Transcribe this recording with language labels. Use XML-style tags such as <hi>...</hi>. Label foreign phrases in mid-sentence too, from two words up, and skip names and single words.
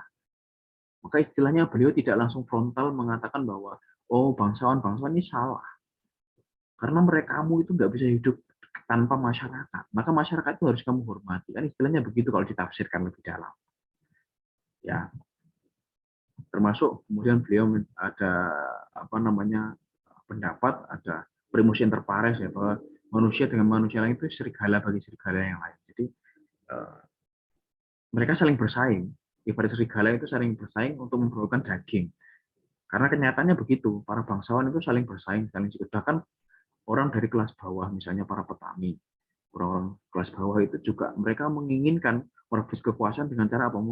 <id>Maka istilahnya beliau tidak langsung frontal mengatakan bahwa oh bangsawan ini salah karena kamu itu nggak bisa hidup tanpa masyarakat. Maka masyarakat itu harus kamu hormati. Kan istilahnya begitu kalau ditafsirkan lebih dalam. Ya, termasuk kemudian beliau ada apa namanya pendapat, ada</id> <la>primus inter pares</la> <id>ya bahwa manusia dengan manusia lain itu serigala bagi serigala yang lain. Jadi mereka saling bersaing. Ibarat serigala itu saling bersaing untuk memperolehkan daging. Karena kenyataannya begitu, para bangsawan itu saling bersaing, saling bahkan orang dari kelas bawah, misalnya para petani, orang-orang kelas bawah itu juga mereka menginginkan merebut kekuasaan dengan cara apa?</id>